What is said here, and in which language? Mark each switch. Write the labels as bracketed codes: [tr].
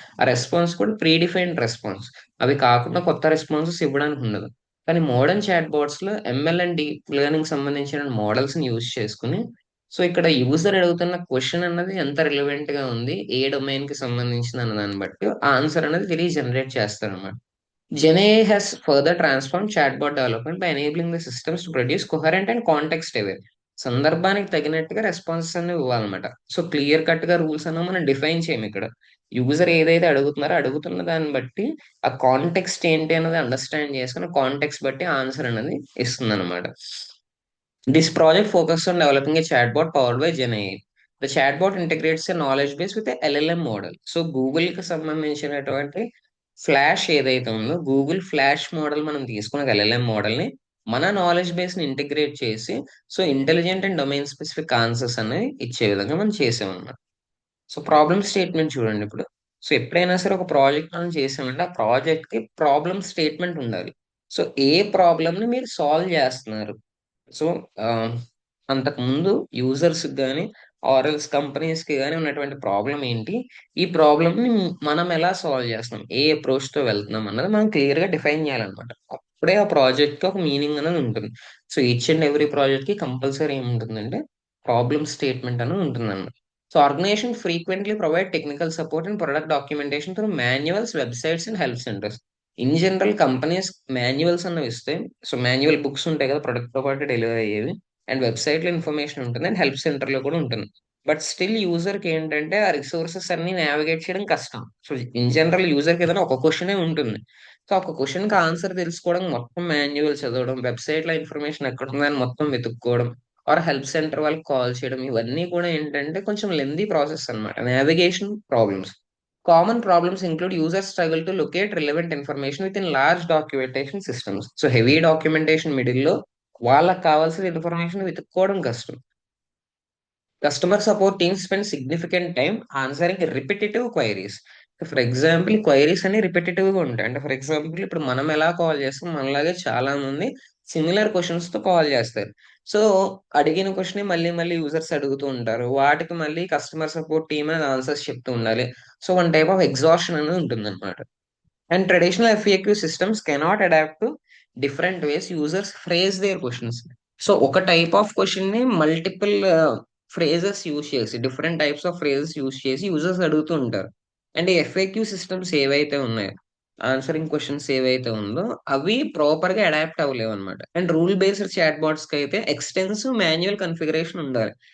[te] ఆ రెస్పాన్స్ కూడా pre defined response. అవి కాకుండా కొత్త రెస్పాన్సెస్ ఇవ్వడానికి ఉండదు. కానీ మోడర్న్ చాట్ బాట్స్ లో ఎంఎల్ అండ్ డీప్ లెర్నింగ్ సంబంధించిన మోడల్స్ ని యూజ్ చేసుకుని సో ఇక్కడ యూజర్ అడుగుతున్న క్వశ్చన్ అన్నది ఎంత రిలవెంట్ గా ఉంది, ఏ డొమైన్ కి సంబంధించింది అన్న దాన్ని బట్టి ఆన్సర్ అనేది తిరిగి జనరేట్ చేస్తారు అనమాట. [en] GenAI has further transformed chatbot development by enabling the systems to produce coherent and context aware. [te] సందర్భానికి తగినట్టుగా రెస్పాన్సెస్ అనేవి ఇవ్వాలన్నమాట. సో క్లియర్ కట్ గా రూల్స్ అన్న మనం డిఫైన్ చేయము ఇక్కడ. యూజర్ ఏదైతే అడుగుతున్నారో అడుగుతున్న దాన్ని బట్టి ఆ కాంటెక్స్ట్ ఏంటి అనేది అండర్స్టాండ్ చేసుకుని కాంటెక్స్ట్ బట్టి ఆన్సర్ అనేది ఇస్తుంది అనమాట. [en] This project focuses on developing a chatbot powered by GenAI. The chatbot integrates a knowledge base with a LLM model. [te] So గూగుల్కి సంబంధించినటువంటి ఫ్లాష్ ఏదైతే ఉందో గూగుల్ ఫ్లాష్ మోడల్ మనం తీసుకున్న ఎల్ఎల్ఎం మోడల్ని మన నాలెడ్జ్ బేస్ని ఇంటిగ్రేట్ చేసి so intelligent and domain specific answers అనేవి ఇచ్చే విధంగా మనం చేసామన్నమాట. సో ప్రాబ్లమ్ స్టేట్మెంట్ చూడండి ఇప్పుడు. సో ఎప్పుడైనా సరే ఒక ప్రాజెక్ట్ మనం చేసామంటే ఆ ప్రాజెక్ట్ కి ప్రాబ్లమ్ స్టేట్మెంట్ ఉండాలి. సో ఏ ప్రాబ్లమ్ ని మీరు సాల్వ్ చేస్తున్నారు. సో అంతకుముందు యూజర్స్ కానీ ఆర్ఎల్స్ కంపెనీస్ కి కానీ ఉన్నటువంటి ప్రాబ్లం ఏంటి, ఈ ప్రాబ్లమ్ ని మనం ఎలా సాల్వ్ చేస్తున్నాం, ఏ అప్రోచ్ తో వెళ్తున్నాం అన్నది మనం క్లియర్ గా డిఫైన్ చేయాలన్నమాట. అప్పుడే ఆ ప్రాజెక్ట్ కి ఒక మీనింగ్ అనేది ఉంటుంది. So each and every project కి కంపల్సరీ ఏముంటుందంటే ప్రాబ్లమ్ స్టేట్మెంట్ అనేది ఉంటుంది. [en] So organization frequently provide technical support and product documentation through manuals, websites and help centers. [te] In general companies manuals అన్నవి ఇస్తే, సో మాన్యువల్ బుక్స్ ఉంటాయి కదా ప్రొడక్ట్ తో పాటు డెలివరీ అయ్యేవి, అండ్ వెబ్సైట్ లో ఇన్ఫర్మేషన్ ఉంటుంది అండ్ హెల్ప్ సెంటర్ లో కూడా ఉంటుంది. బట్ స్టిల్ యూజర్ కి ఏంటంటే ఆ రిసోర్సెస్ అన్ని నావిగేట్ చేయడం కష్టం. సో ఇన్ జనరల్ యూజర్ కి ఏదైనా ఒక క్వశ్చనే ఉంటుంది. సో ఒక క్వశ్చన్ కి ఆన్సర్ తెలుసుకోవడం మొత్తం మాన్యువల్ చదవడం, వెబ్సైట్ లో ఇన్ఫర్మేషన్ ఎక్కడ ఉందని మొత్తం వెతుక్కోవడం, ఆర్ హెల్ప్ సెంటర్ వాళ్ళకి కాల్ చేయడం, ఇవన్నీ కూడా ఏంటంటే కొంచెం లెందీ ప్రాసెస్ అన్నమాట. [en] Navigation problems. Common problems include user struggle to locate relevant information within large documentation systems. [te] So heavy documentation middle లో వాళ్ళకి కావాల్సిన ఇన్ఫర్మేషన్ వెతుక్కోవడం కష్టం. [en] Customer support teams spend significant time answering repetitive queries. [te] For example queries అన్ని repetitive గా ఉంటాయి. అంటే for example ఇప్పుడు మనం ఎలా కాల్ చేస్తాం, మనలాగే చాలా మంది సిమిలర్ క్వశ్చన్స్ తో కాల్ చేస్తారు. సో అడిగిన క్వశ్చన్ మళ్ళీ మళ్ళీ యూజర్స్ అడుగుతూ ఉంటారు, వాటికి మళ్ళీ కస్టమర్ సపోర్ట్ టీమ్ ఆన్సర్స్ చెప్తూ ఉండాలి. So one type of exhaustion అనేది ఉంటుంది. [en] And traditional FAQ systems cannot adapt to different ways users phrase their questions. [te] So ఒక టైప్ ఆఫ్ క్వశ్చన్ ని మల్టిపుల్ ఫ్రేజెస్ యూజ్ చేసి, different types of phrases use చేసి users అడుగుతూ ఉంటారు. And ఈ FAQ systems ఏవైతే ఉన్నాయో, ఆన్సరింగ్ క్వశ్చన్స్ ఏవైతే ఉందో అవి ప్రాపర్ గా అడాప్ట్ అవ్వలేవు అనమాట. And rule based chat bots కి అయితే ఎక్స్టెన్సివ్ మాన్యువల్ కన్ఫిగరేషన్ ఉండాలి.